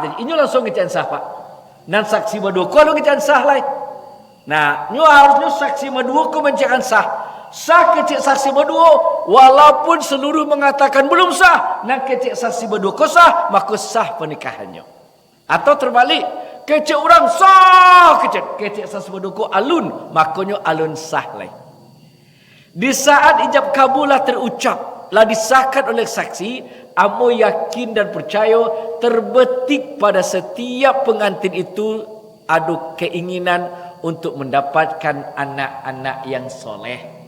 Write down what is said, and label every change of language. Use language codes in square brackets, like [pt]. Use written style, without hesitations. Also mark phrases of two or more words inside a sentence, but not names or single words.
[min] Jadi ini langsung ngecek sah Pak. Dan saksi berdua kau ngecek sah lah. Nah, ini harusnya saksi berdua kau mencek sah. Sah kecek saksi berdua walaupun seluruh mengatakan belum sah. Dan kecek saksi berdua kau sah, maka sah pernikahannya. [id] Atau terbalik, [min] kecek orang sah, kecek saksi berdua kau alun, makanya alun sah lah. [id] Di saat ijab kabul lah terucap, lah disahkan oleh saksi, amo yakin dan percaya terbetik pada setiap pengantin itu ada keinginan untuk mendapatkan anak-anak yang soleh.